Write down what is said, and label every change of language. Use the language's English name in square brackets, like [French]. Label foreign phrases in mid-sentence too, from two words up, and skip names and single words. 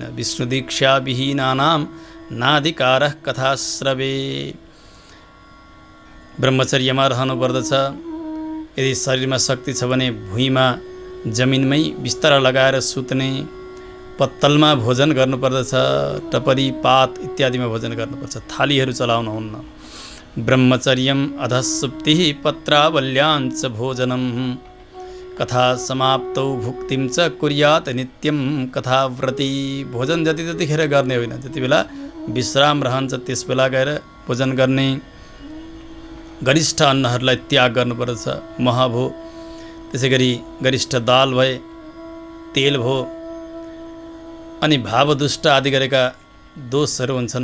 [Sanskrit] विष्णु दीक्षा विहीनानां नाधिकारः कथा श्रवे। [Nepali] ब्रह्मचर्यमा रहनुपर्दछ। यदि शरीरमा शक्ति छ भने भुइँमा जमिनमै बिस्तारा लगाएर सुत्ने, पत्तलमा भोजन गर्नुपर्दछ, टपरी पात इत्यादिमा भोजन गर्नुपर्छ, थालीहरू चलाउनुहुन्न। [Sanskrit] ब्रह्मचर्यम अधःसुप्तिः पत्रावल्याञ्च भोजनम कथा समाप्तौ भुक्तिम च कुर्यात् नित्यम कथाव्रती। [Nepali] भोजन जति जतिखेर गर्ने होइन, जति बेला विश्राम रहन्छ त्यस बेला गएर भोजन गर्ने। गरिष्ठ अन्नहरूलाई त्याग गर्नुपर्दछ। मह भो, त्यसै गरी गरिष्ठ दाल भए, तेल भो, अनि भावदुष्ट आदि गरेका दोषहरू हुन्छन्।